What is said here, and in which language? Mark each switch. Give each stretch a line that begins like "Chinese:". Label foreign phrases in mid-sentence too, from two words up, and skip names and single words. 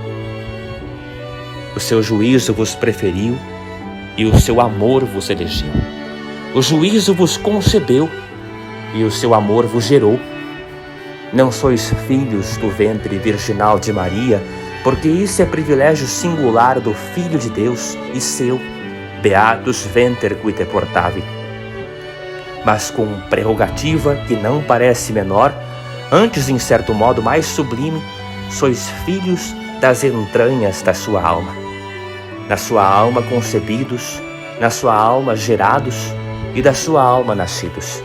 Portuguese: O seu juízo vos preferiu e o seu amor vos elegeu. O juízo vos concebeu e o seu amor vos gerou. Não sois filhos do ventre virginal de Maria, porque isso é privilégio singular do Filho de Deus e seu,
Latin: beatus venter qui te portavi.
Portuguese: Mas com prerrogativa que não parece menor, antes em certo modo mais sublime, sois filhos das entranhas da sua alma. Na sua alma concebidos, na sua alma gerados e da sua alma nascidos.